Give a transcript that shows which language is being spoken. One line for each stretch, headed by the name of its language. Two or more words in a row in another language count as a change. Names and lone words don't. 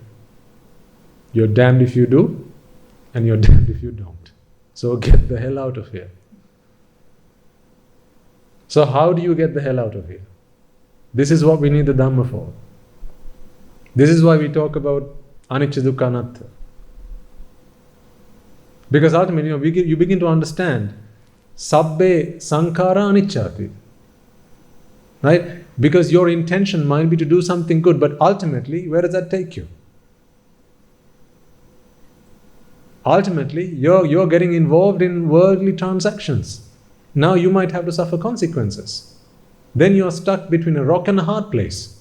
English: You're damned if you do, and you're damned if you don't. So get the hell out of here. So how do you get the hell out of here? This is what we need the Dhamma for. This is why we talk about
Pali: anicca dukkha anatta.
English: Because ultimately, you begin to understand
Pali: sabbe sankhara anicchati.
English: Right? Because your intention might be to do something good, but ultimately, where does that take you? Ultimately, you're getting involved in worldly transactions. Now you might have to suffer consequences. Then you're stuck between a rock and a hard place.